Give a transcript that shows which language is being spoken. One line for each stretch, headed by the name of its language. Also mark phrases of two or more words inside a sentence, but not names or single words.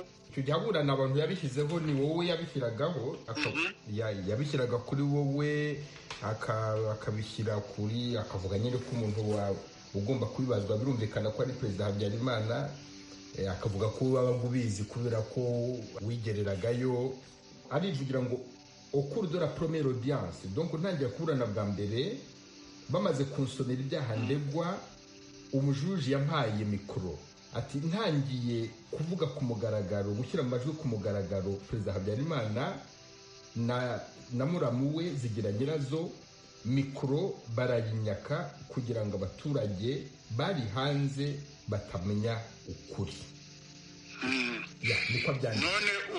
Kinyarwanda: icyo gihe aburana abantu yabishyizeho ni wowe yabishyiragaho yabishyiraga kuri wowe akabishyira kuri akavuga nyine ko umuntu ugomba kubibazwa birumvikana ko ari perezida Habyarimana akavuga ko wabaga ubizi kubera ko wigereragayo arivugira ngo
French: au cours de la première audience
Kinyarwanda: donc ntangiye kuburana bwa mbere bamaze kunsomera ibyaha ndegwa umujuji yampaye mikoro ati ntangiye kuvuga ku mugaragaro gushyira amajwi ku mugaragaro perezida Habyarimana na muramu we Zigiranyirazo mikoro barayinyaka kugira ngo abaturage bari hanze batamenya ukuri niko byanditse